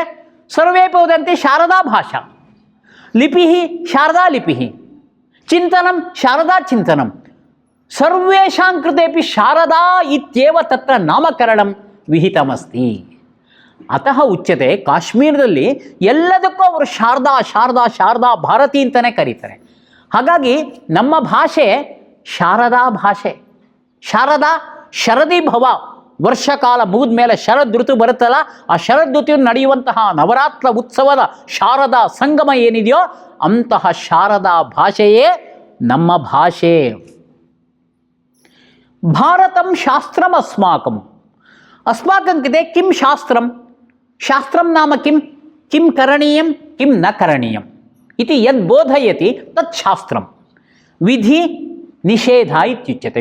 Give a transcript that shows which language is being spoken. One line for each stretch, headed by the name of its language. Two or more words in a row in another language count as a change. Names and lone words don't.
Sanskrit: सर्वेपि वदन्ति शारदा भाषा। लिपिः शारदा लिपिः, चिन्तनं शारदा चिन्तनं। सर्वेषां कृतेपि शारदा इत्येव तत्र नामकरणं विहितमस्ति। अतः उच्यते
Kannada: काश्मीरದಲ್ಲಿ ಎಲ್ಲದಕ್ಕೂ ಅವರು ಶಾರದಾ ಶಾರದಾ ಶಾರದಾ ಭಾರತಿ ಅಂತಲೇ ಕರೀತಾರೆ. ಹಾಗಾಗಿ ನಮ್ಮ ಭಾಷೆ ಶಾರದಾ ಭಾಷೆ.
Sanskrit: ಶಾರದಾ ಶರದಿ ಭವ,
Kannada: ವರ್ಷಕಾಲ ಮುಗಿದ ಮೇಲೆ ಶರದ್ ಋತು ಬರುತ್ತಲ್ಲ, ಆ ಶರದ್ ಋತು ನಡೆಯುವಂತಹ ನವರಾತ್ರ ಉತ್ಸವದ ಶಾರದಾ ಸಂಗಮ ಏನಿದೆಯೋ ಅಂತಹ ಶಾರದಾ ಭಾಷೆಯೇ ನಮ್ಮ ಭಾಷೆ.
Sanskrit: ಭಾರತಂ ಶಾಸ್ತ್ರಂ ಅಸ್ಮಾಕಂ. अस्माकं कृते किं शास्त्रं? शास्त्रं नाम किं? किं करणीयं किं न करणीयम् इति यद् बोधयति तत् शास्त्रं. विधि निषेध इत्युच्यते.